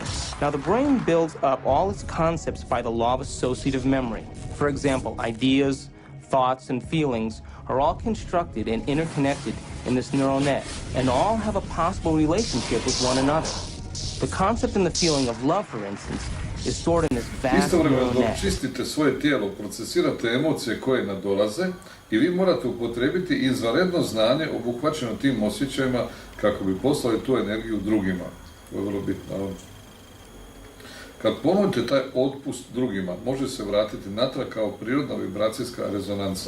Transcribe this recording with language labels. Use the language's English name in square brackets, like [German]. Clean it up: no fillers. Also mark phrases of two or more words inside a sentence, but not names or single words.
[English] Now, the brain builds up all its concepts by the law of associative memory. For example, ideas, thoughts, and feelings are all constructed and interconnected in this neural net, and all have a possible relationship with one another. The concept and the feeling of love, for instance, is stored in this vast neural [Croatian] Istovremeno [English] net. [Croatian] čistite svoje tijelo, procesirate emocije koje nadolaze i vi morate upotrijebiti izvanredno znanje obuhvaćeno tim osjećajima kako bi poslali tu energiju drugima. To je vrlo bitno. Kad ponudite taj otpust drugima, može se vratiti natrag kao prirodna vibracijska rezonanca.